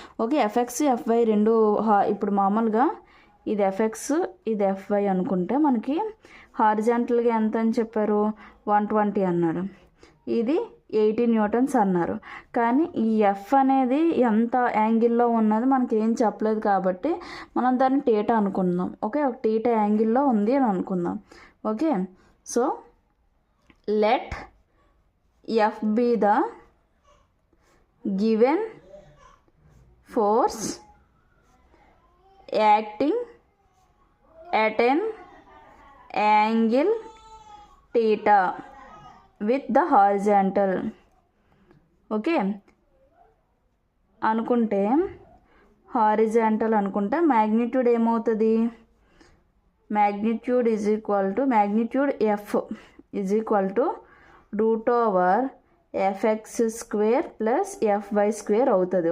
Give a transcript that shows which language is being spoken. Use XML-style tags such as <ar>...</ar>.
<te>Okay, FX fy రెండు ఇప్పుడు మామూలుగా ఇది ఎఫ్ఎక్స్ ఇది ఎఫ్వై అనుకుంటే మనకి హారిజాంటల్గా ఎంత అని చెప్పారు? 120 అన్నారు, ఇది 80 న్యూటన్స్ అన్నారు. కానీ ఈ ఎఫ్ అనేది ఎంత యాంగిల్లో ఉన్నది మనకి ఏం చెప్పలేదు కాబట్టి మనం దాన్ని టీటా అనుకుందాం. ఓకే, ఒక టీటా యాంగిల్లో ఉంది అని అనుకుందాం.</te> <en>Okay, so let F be the given force acting at an angle theta with the horizontal.</en> <te>Okay అనుకుంటే హారిజాంటల్ అనుకుంటే మ్యాగ్నిట్యూడ్ ఏమవుతుంది?</te> <en>magnitude is equal to magnitude F is equal to root over F X square plus F Y square</en> <te>అవుతుంది.</te>